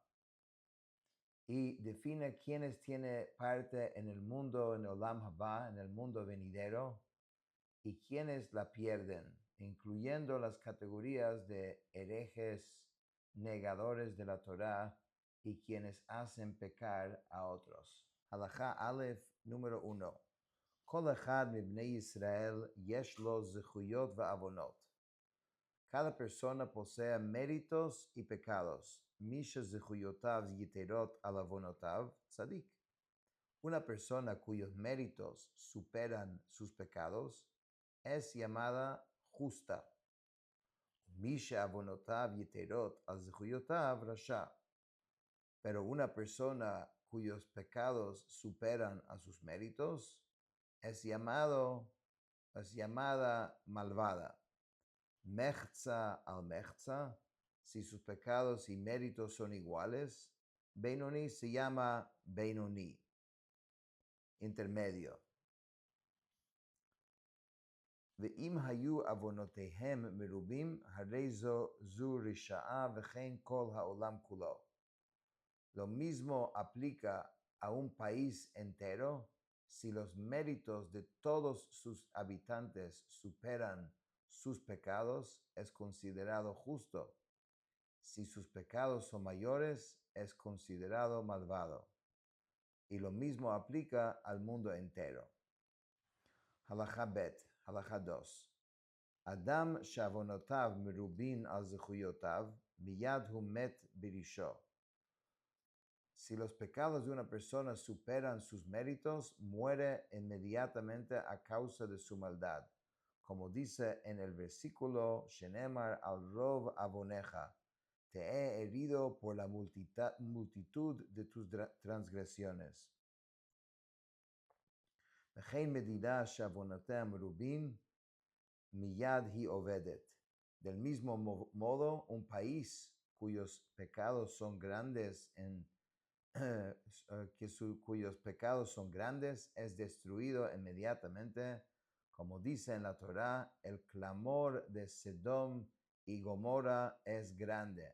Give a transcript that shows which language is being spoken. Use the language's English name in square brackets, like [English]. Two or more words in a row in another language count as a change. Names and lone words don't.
[Spanish] Y define quiénes tienen parte en el mundo, en [Hebrew] עולם הבא, [Spanish] en el mundo venidero, y quiénes la pierden, incluyendo las categorías de herejes, negadores de la Torá y quienes hacen pecar a otros. [Hebrew] הלכה א [Spanish] número 1. [Hebrew] כל אחד מבני ישראל יש לו זכויות ועוונות. [Spanish] Cada persona posee méritos y pecados. [Hebrew] מי שזכויותיו יתרות על עוונותיו צדיק. [Spanish] Una persona cuyos méritos superan sus pecados es llamada justa. [Hebrew] מי שעוונותיו יתרות על זכויותיו רשע. [Spanish] Pero una persona cuyos pecados superan a sus méritos es llamada malvada. [Hebrew] מחצה על מחצה, [Spanish] si sus pecados y méritos son iguales, Benoni se llama Benoni, intermedio. [Hebrew] ואם היו עוונותיהם מרובים הרי זו רשעה וכן כל העולם כולו. [Spanish] Lo mismo aplica a un país entero si los méritos de todos sus habitantes superan sus pecados, es considerado justo. Si sus pecados son mayores, es considerado malvado. Y lo mismo aplica al mundo entero. [Hebrew] הלכה ב, הלכה 2. אדם שעוונותיו מרובין על זכויותיו מיד הוא מת ברשעו. [Spanish] Si los pecados de una persona superan sus méritos, muere inmediatamente a causa de su maldad. Como dice en el versículo, [Hebrew] שנאמר על רוב עוונך, [Spanish] te he herido por la multitud de tus transgresiones. [Hebrew] וכן מדינה שעוונותיה מרובין, מיד היא אובדת. [Spanish] Del mismo modo, un país cuyos pecados son grandes cuyos pecados son grandes, es destruido inmediatamente. Como dice en la Torá, el clamor de Sedom y Gomorra es grande.